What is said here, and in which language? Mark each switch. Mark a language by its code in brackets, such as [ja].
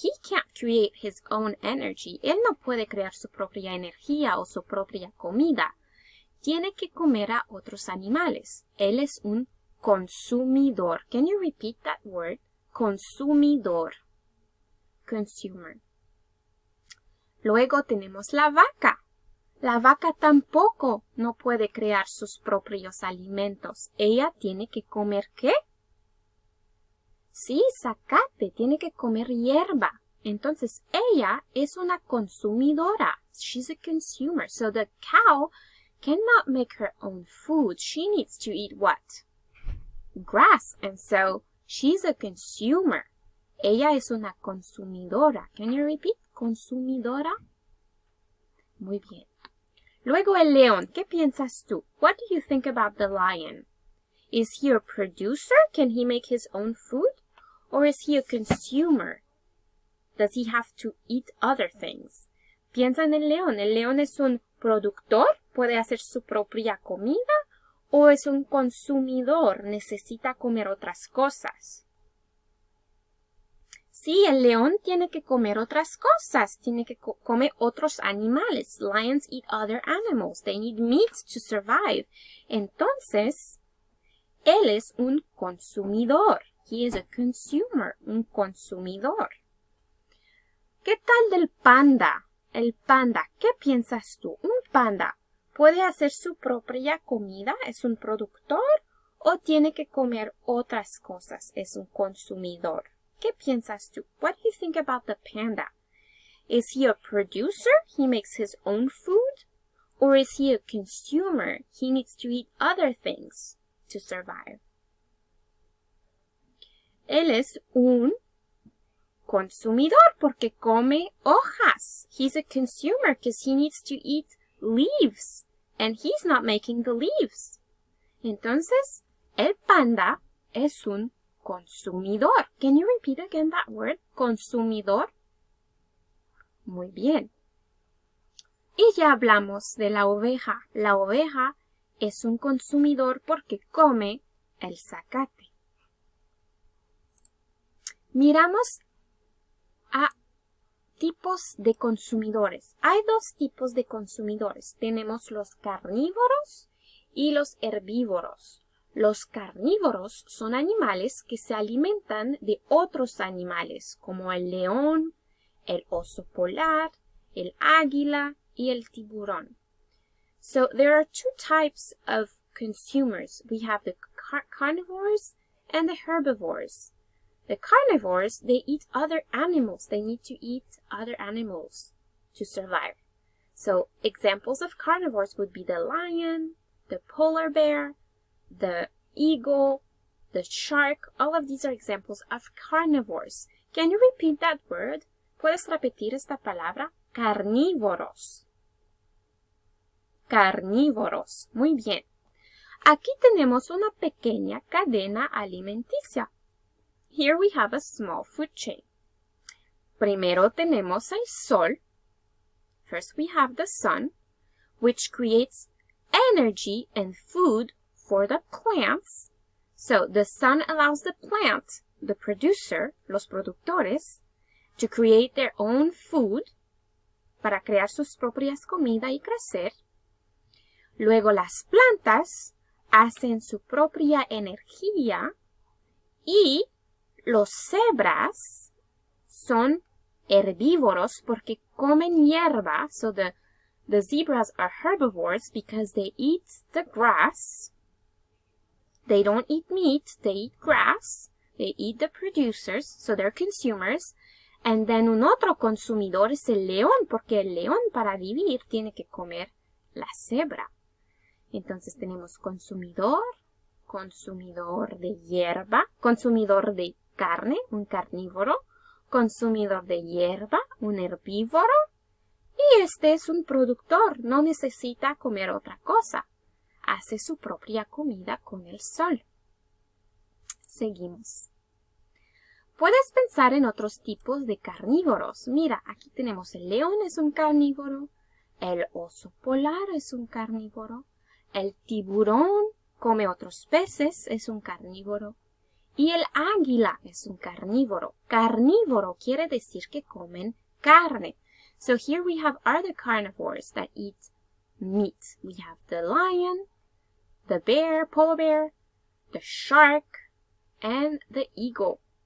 [en] He can't create his own energy. [es] Él no puede crear su propia energía o su propia comida. Tiene que comer a otros animales. Él es un consumidor. [en] Can you repeat that word? [es] Consumidor. Consumer. Luego tenemos la vaca. La vaca tampoco no puede crear sus propios alimentos. Ella tiene que comer ¿qué? Sí, zacate, tiene que comer hierba. Entonces, ella es una consumidora. [en] She's a consumer. So the cow cannot make her own food. She needs to eat what? Grass. And so, she's a consumer. [es] Ella es una consumidora. [en] Can you repeat? [es] Consumidora. Muy bien. Luego el león. ¿Qué piensas tú? [en] What do you think about the lion? Is he a producer? Can he make his own food? Or is he a consumer? Does he have to eat other things? [es] Piensa en el león. ¿El león es un productor? ¿Puede hacer su propia comida? ¿O es un consumidor? ¿Necesita comer otras cosas? Sí, el león tiene que comer otras cosas. Tiene que comer otros animales. [en] Lions eat other animals. They need meat to survive. [es] Entonces, él es un consumidor. [en] He is a consumer, [es] un consumidor. ¿Qué tal del panda? El panda, ¿qué piensas tú? ¿Un panda puede hacer su propia comida? ¿Es un productor? ¿O tiene que comer otras cosas? ¿Es un consumidor? ¿Qué piensas tú? [en] What do you think about the panda? Is he a producer? He makes his own food? Or is he a consumer? He needs to eat other things to survive. [es] Él es un consumidor porque come hojas. [en] He's a consumer because he needs to eat leaves. And he's not making the leaves. [es] Entonces, el panda es un consumidor. [en] Can you repeat again that word? [es] Consumidor. Muy bien. Y ya hablamos de la oveja. La oveja es un consumidor porque come el zacate. Miramos a tipos de consumidores. Hay dos tipos de consumidores. Tenemos los carnívoros y los herbívoros. Los carnívoros son animales que se alimentan de otros animales, como el león, el oso polar, el águila y el tiburón. [en] So there are two types of consumers. We have the carnivores and the herbivores. The carnivores, they eat other animals. They need to eat other animals to survive. So examples of carnivores would be the lion, the polar bear, the eagle, the shark. All of these are examples of carnivores. Can you repeat that word? [es] ¿Puedes repetir esta palabra? Carnívoros. Carnívoros. Muy bien. Aquí tenemos una pequeña cadena alimenticia. [en] Here we have a small food chain. [es] Primero tenemos el sol. [en] First we have the sun, which creates energy and food for the plants. So the sun allows the plant, the producer, [es] los productores, [en] to create their own food, [es] para crear sus propias comidas y crecer. Luego las plantas hacen su propia energía y los cebras son herbívoros porque comen hierba. [en] So the zebras are herbivores because they eat the grass. They don't eat meat, they eat grass. They eat the producers, so they're consumers. And then [es] un otro consumidor es el león, porque el león para vivir tiene que comer la cebra. Entonces tenemos consumidor, consumidor de hierba, consumidor de carne, un carnívoro, consumidor de hierba, un herbívoro, y este es un productor, no necesita comer otra cosa. Hace su propia comida con el sol. Seguimos. Puedes pensar en otros tipos de carnívoros. Mira, aquí tenemos el león es un carnívoro, el oso polar es un carnívoro, el tiburón come otros peces, es un carnívoro, y el águila es un carnívoro. Carnívoro quiere decir que comen carne. [en] So here we have other carnivores that eat meat. We have the lion, the bear, polar bear, the shark, and the eagle.